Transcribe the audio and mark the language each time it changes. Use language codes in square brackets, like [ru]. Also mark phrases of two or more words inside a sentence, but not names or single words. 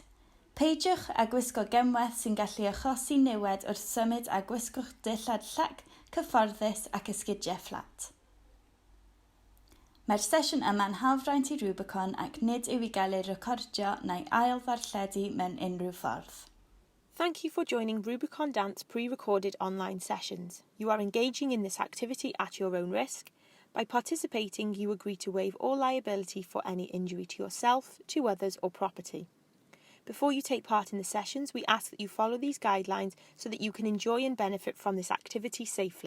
[cy] Peidiwch â gwisgo gemwaith sy'n gallu achosi niwed wrth symud a gwisgwch dillad llac, cyfforddus ac esgidiau fflat. Mae'r sesiwn yma'n hawlfraint i Rubicon ac nid yw i gael ei recordio neu ail-ddarlledu mewn unrhyw ffordd. [en] Thank you for joining Rubicon Dance pre-recorded online sessions. You are engaging in this activity at your own risk. By participating, you agree to waive all liability for any injury to yourself, to others or property. Before you take part in the sessions, we ask that you follow these guidelines so that you can enjoy and benefit from this activity safely.